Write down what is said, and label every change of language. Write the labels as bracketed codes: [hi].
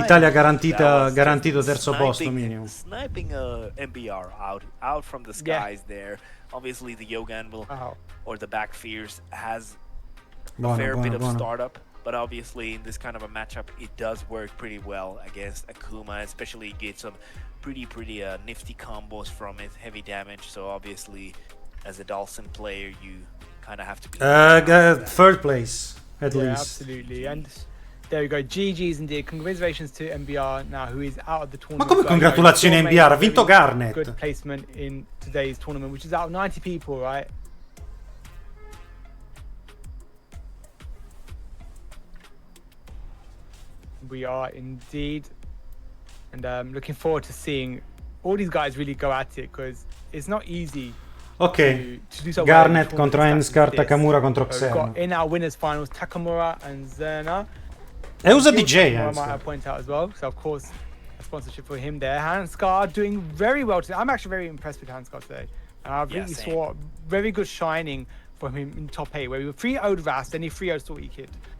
[it] Italia garantito terzo posto minimo. [en] Sniping MBR out from the skies there. Obviously the Yogan will, or the back fears has a fair bit of startup, but obviously in this kind of a matchup it does work pretty well against Akuma, especially you get some pretty nifty combos from it, heavy damage, so obviously as a Dawson player you kind of have to be third place at least. Absolutely. And there we go, GG's indeed. Congratulations to MBR now, who is out of the tournament. [it] Ma come congratulazioni MBR, ha vinto Garnet. [en] Good placement in today's tournament, which is out of 90 people, right? We are indeed. And looking forward to seeing all these guys really go at it, because it's not easy. Ok, to do so [it] Garnet contro Hansar, Takamura contro Zera. Zera. [en] Got in our winners finals, Takamura and Zera. [it] E usa DJ [en] I might Hansar. have point out as well. So of course, a sponsorship for him there. Hansar doing very well today. I'm actually very impressed with Hansar today. I really saw very good shining from him in top 8, where we were 3-0'd Rast, then he 3-0'd Salty Kid.